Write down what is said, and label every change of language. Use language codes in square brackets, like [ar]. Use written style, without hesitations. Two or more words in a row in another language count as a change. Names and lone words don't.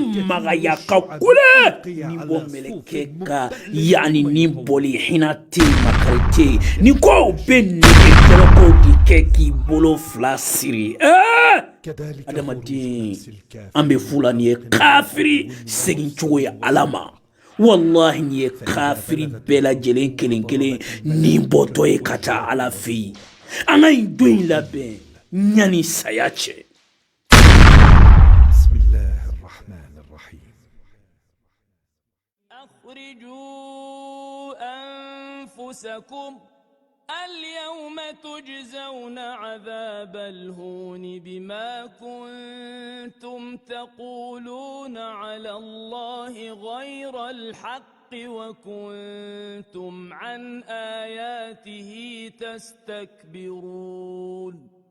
[bm] magaya ka kule ni bɔ mɛlɛkɛ ka yani ni bɔli hinɛ tɛ yen makari tɛ yen ni ko bɛ nege kɛlɛkow de kɛ k'i bolo fila siri adamaden an bɛ fu la nin ye kafiri segin cogo ye ala ma wallahi ni ye kafiri bɛɛ lajɛlen kelen kelen ni bɔtɔ ye ka taa ala fɛ yen an ka nin don in labɛn ɲani saya cɛ [ar] أخرجوا أنفسكم اليوم تجزون عذاب الهون بما كنتم تقولون على الله غير الحق وكنتم عن آياته تستكبرون